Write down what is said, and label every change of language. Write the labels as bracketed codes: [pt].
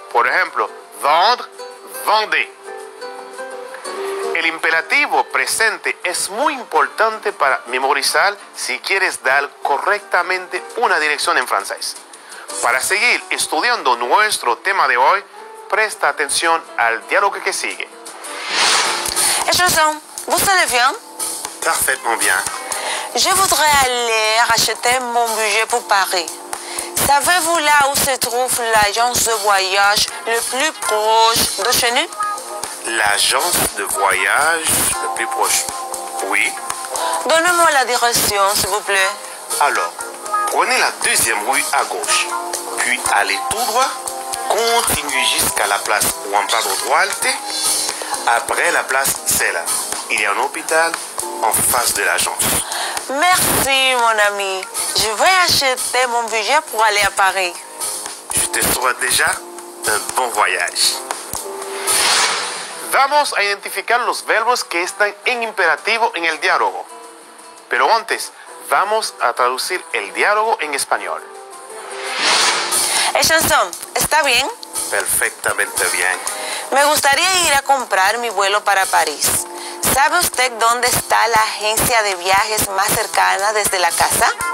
[es] Por ejemplo, vendre, vendez. El imperativo presente es muy importante para memorizar si quieres dar correctamente una dirección en francés. Para seguir estudiando nuestro tema de hoy, presta atención al diálogo que sigue. [fr] Et chanson, vous allez bien? Parfaitement bien. Je voudrais aller acheter mon budget pour Paris. Savez-vous là où se trouve l'agence de voyage le plus proche de chez nous? L'agence de voyage le plus proche. Oui. Donnez-moi la direction, s'il vous plaît. Alors, prenez la deuxième rue à gauche, puis allez tout droit, continuez jusqu'à la place Juan Pablo Duarte. Après la place, c'est là. Il y a un hôpital en face de l'agence. Merci, mon ami. Je vais acheter mon budget pour aller à Paris. Je te souhaite déjà un bon voyage. [es] Vamos a identificar los verbos que están en imperativo en el diálogo. Pero antes, vamos a traducir el diálogo en español. Chanson, ¿está bien? Perfectamente bien. Me gustaría ir a comprar mi vuelo para París. ¿Sabe usted dónde está la agencia de viajes más cercana desde la casa?